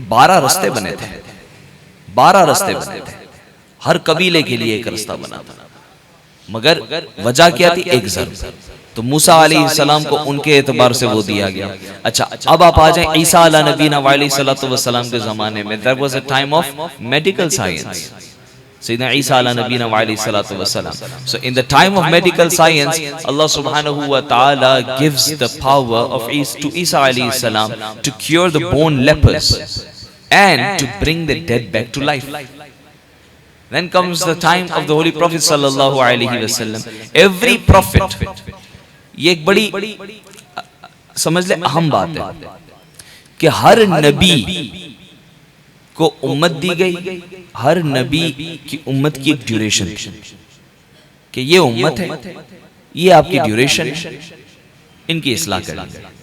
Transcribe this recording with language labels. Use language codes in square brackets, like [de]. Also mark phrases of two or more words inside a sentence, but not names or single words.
[hi] 12 रास्ते बने थे, 12 रास्ते बने थे, हर कबीले के लिए एक रास्ता बना था, मगर वजह क्या थी? एक ज़र्ब। तो मूसा [ar] عليه السلام [hi] को उनके एतबार से वो दिया गया। अच्छा, अब आप आ जाएं ईसा [ar] على نبينا عليه الصلاة والسلام [hi] के ज़माने में। [en] There was a time of medical science. [ar] سيدنا عيسى على نبينا وعليه الصلاة والسلام. [en] So in the time of medical science, [ar] الله سبحانه وتعالى [en] gives the power of to Isa [ar] عليه السلام [en] to cure the bone lepers and to bring the dead back to life. Then comes the time of the Holy Prophet [ar] صلى الله عليه وسلم. [en] Every prophet, [hi] ये एक बड़ी समझ ले अहम बात है कि हर नबी को उम्मत दी गई, हर नबी की उम्मत की एक ड्यूरेशन थी कि ये उम्मत है, ये आपकी ड्यूरेशन है, इनकी इस्लाह करें।